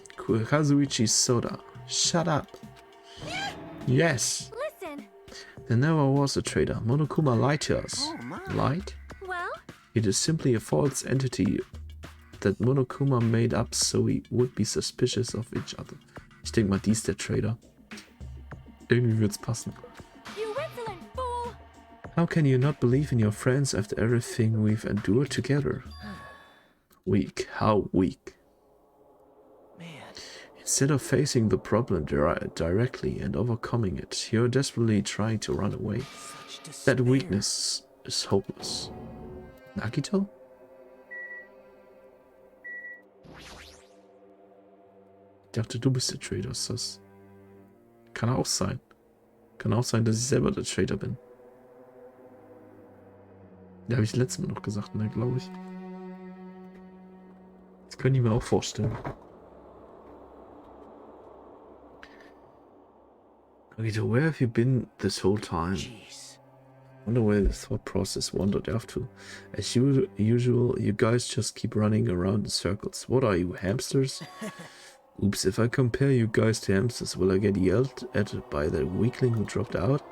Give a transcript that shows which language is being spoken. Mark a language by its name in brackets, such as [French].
[English] Kazuichi Soda. Shut up. Yes. Listen. There never was a traitor. Monokuma lied to us. Oh, my. Lied? Well, It is simply a false entity that Monokuma made up so we would be suspicious of each other. [German] Ich denke mal, die ist der Traitor. Irgendwie wird's passen. [English] you insolent fool. How can you not believe in your friends after everything we've endured together? Weak. How weak. Man. Instead of facing the problem directly and overcoming it, you're desperately trying to run away. Such despair. That weakness is hopeless. Nagito? [German] Ich dachte, du bist der Traitor, ist das? Kann auch sein. Kann auch sein, dass ich selber der Traitor bin. Ja, habe ich letztes Mal noch gesagt, ne, glaube ich. Das könnte ich mir auch vorstellen. [English] Nagito, where have you been this whole time? Jeez. Wonder where the thought process wandered off to. As usual, you guys just keep running around in circles. What are you, hamsters? Oops, if I compare you guys to hamsters, will I get yelled at by the weakling who dropped out?